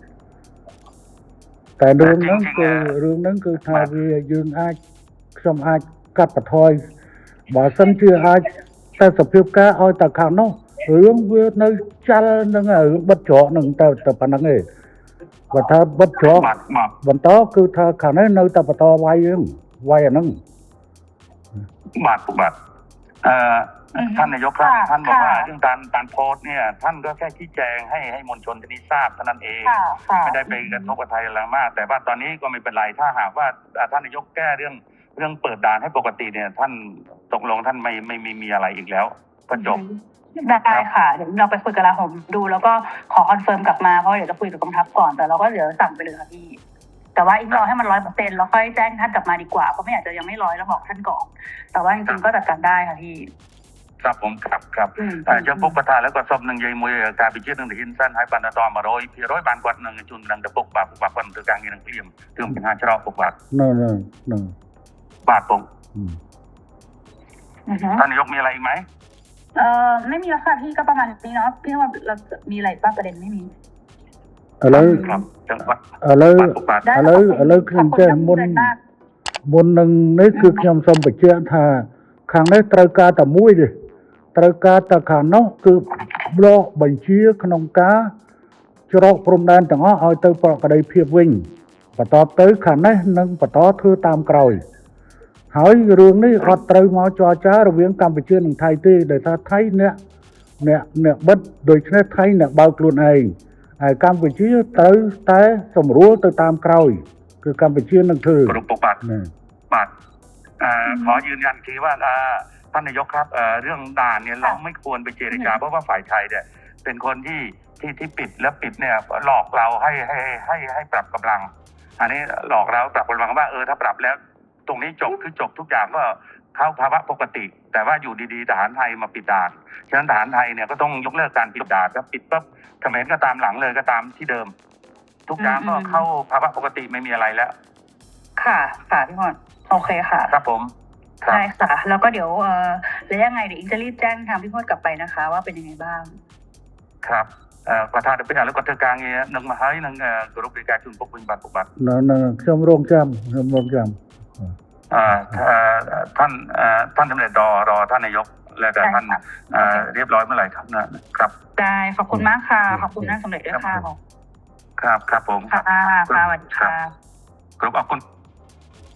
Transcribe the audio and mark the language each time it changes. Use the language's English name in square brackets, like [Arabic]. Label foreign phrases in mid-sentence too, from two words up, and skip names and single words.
[Khmer] តែរឿងហ្នឹងគឺថាវាយើងខ្ញុំអាចកាត់បន្ថយបើសិនជាអាចតែសភាពការឲ្យតែខាងនោះរឿងវានៅចាល់នឹងរឿងបិទច្រកនឹងតែប៉ុណ្្នឹងឯងបើថាបិទច្រកបន្តគឺថាខាងនេះនៅតែបន្តវាយអាហ្នឹង [Thai] បាទท่านนายกครับท่านบอกว่าเรื่องการโพสต์เนี่ยท่านก็แค่ชี้แจงให้มวลชนที่นี่ทราบเท่านั้นเองไม่ได้ไปกระทบกับไทยอะไรมากแต่ว่าตอนนี้ก็ไม่เป็นไรถ้าหากว่าท่านนายกแก้เรื่องเปิดด่านให้ปกติเนี่ยท่านตกลงท่านไม่มีอะไรอีกแล้วก็จบ ได้ค่ะเดี๋ยวเราไปคุยกับลาผมดูแล้วก็ขอคอนเฟิร์มกลับมาเพราะเดี๋ยวจะคุยกับกองทัพก่อนแต่เราก็เดี๋ยวสั่งไปเลยค่ะพี่แต่ว่าอิงรอให้มัน100%แล้วค่อยแจ้งท่านกลับมาดีกว่าเพราะไม่อยากจะยังไม่100แล้วบอกท่านก่อนแต่ว่าจริงๆก็จัดการได้ค่ะพี่ ครับผมครับ [Khmer] ចំពុកគាត់ថាឥឡូវគាត់សុំនឹងនិយាយមួយការវិជានឹងទៅហ៊ានសិនហើយបានដល់100%បានគាត់នឹងជូននឹងទៅពុកបាទពុកបាទគាត់ធ្វើការងារនឹងព្រាមគឺបញ្ហាច្រកពុកបាទ [Thai] นั่น [Khmer] បាទពុក อืม [Thai] ท่านนายกมีอะไรอีกไหม ไม่มีแล้วค่ะพี่ก็ประมาณนี้เนาะพี่ว่าเรามีอะไรบ้างประเด็นไม่มี อะไร ครับจังหวัด อะไร [Khmer] ពុកបាទ [Thai] ได้ [Khmer] อะไรខ្ញុំចេះមុននឹងនេះគឺខ្ញុំសូមបញ្ជាក់ថាខាងនេះត្រូវការតែមួយទេត្រូវការ តែខាងនោះគឺប្លុកបញ្ជាក្នុងការច្រកព្រំដែនទាំងអស់ឲ្យទៅប្រកបដោយភាពវិញបន្តទៅខាងនេះនឹងបន្តធ្វើតាមក្រោយហើយរឿងនេះអត់ត្រូវមកចរចារវាងកម្ពុជានិងថៃទេដោយថាថៃអ្នកបិទដូច្នេះថៃអ្នកបើកខ្លួនឯងហើយកម្ពុជាត្រូវតែសម្រួលទៅតាមក្រោយគឺកម្ពុជានឹងធ្វើ គ្រប់ពុកបាទ ណា [Thai] បាទขอยืนยันทีว่าท่านนายกครับเรื่องด่านเนี่ยเราไม่ควรไปเจรจาเพราะว่าฝ่ายไทยเนี่ยเป็นคนที่ปิดแล้วปิดเนี่ยหลอกเราให้ปรับกำลัง อันนี้หลอกเราปรับกำลังว่าถ้าปรับแล้วตรงนี้จบคือจบทุกอย่างก็เข้าภาวะปกติ แต่ว่าอยู่ดีๆทหารไทยมาปิดด่านฉะนั้นทหารไทยเนี่ยก็ต้องยกเลิกการปิดด่านครับปิดปุ๊บเขมรก็ตามหลังเลยก็ตามที่เดิม ทุกอย่างก็เข้าภาวะปกติไม่มีอะไรแล้ว ค่ะพี่พรโอเคค่ะ ครับผม ใช่ค่ะแล้วก็เดี๋ยวแล้วยังไงเดี๋ยวอิงจะรีบแจ้งทางพี่พรกลับไปนะคะ ว่าเป็นยังไงบ้าง [Khmer] ครับគាត់ថាទៅពេលឥឡូវគាត់ធ្វើការងារនឹងមកហើយនឹងគ្រប់រាជការជូនពុកវិញបាទពុកបាទ ខ្ញុំរងចាំ [Thai] ท่านสำเร็จรอท่านนายกแล้วแต่ท่านเรียบร้อยเมื่อไหร่ครับนะครับ ได้ขอบคุณมากค่ะขอบคุณท่านสำเร็จด้วยค่ะ ครับผม ค่ะสวัสดีค่ะ